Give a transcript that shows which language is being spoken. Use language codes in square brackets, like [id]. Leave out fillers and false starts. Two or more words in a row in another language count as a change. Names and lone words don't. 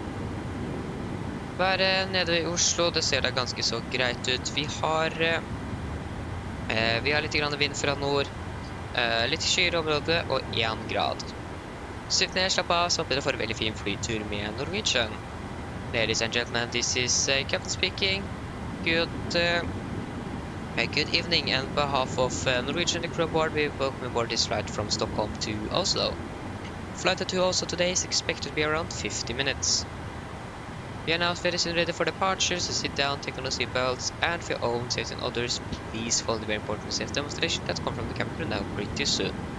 [no] Været nede i Oslo, det ser da ganske så greit ut. Vi har litt grann vind fra nord, litt skyere område og 1 grad. Sitt ned, slapp av, så blir det for en veldig fin flytur med Norwegian. [en] Ladies and gentlemen, this is Captain speaking. Good evening, and on behalf of Norwegian and the crew aboard, we welcome aboard this flight from Stockholm to Oslo. Flight to Oslo today is expected to be around 50 minutes. We are now very soon ready for departure, so sit down, take on the seatbelts, and for your own safety and others, please follow the very important safety demonstration that comes from the cabin crew now pretty soon.